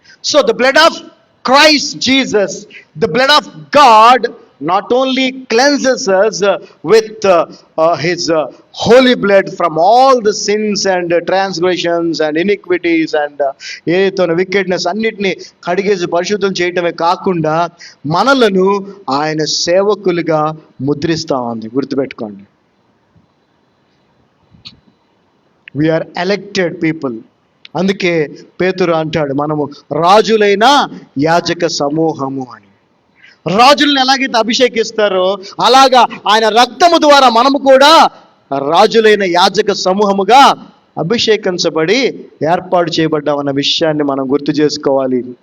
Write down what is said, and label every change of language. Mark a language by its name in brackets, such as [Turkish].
[English] so the blood of Christ Jesus, the blood of God not only cleanses us with his holy blood from all the sins and transgressions and iniquities and ఏదైతే wickedness [Telugu] అన్నిటిని కడిగేసి పరిశుద్ధం చేయటమే కాకుండా మనలను ఆయన సేవకులుగా ముద్రిస్తా ఉంది. గుర్తుపెట్టుకోండి, [English] we are elected people. [Telugu] అందుకే పేతురు అంటాడు, మనము రాజులైన యాజక సమూహము అని. రాజులను ఎలాగైతే అభిషేకిస్తారో అలాగా ఆయన రక్తము ద్వారా మనము కూడా రాజులైన యాజక సమూహముగా అభిషేకించబడి ఏర్పాటు చేయబడ్డామన్న విషయాన్ని మనం గుర్తు చేసుకోవాలి.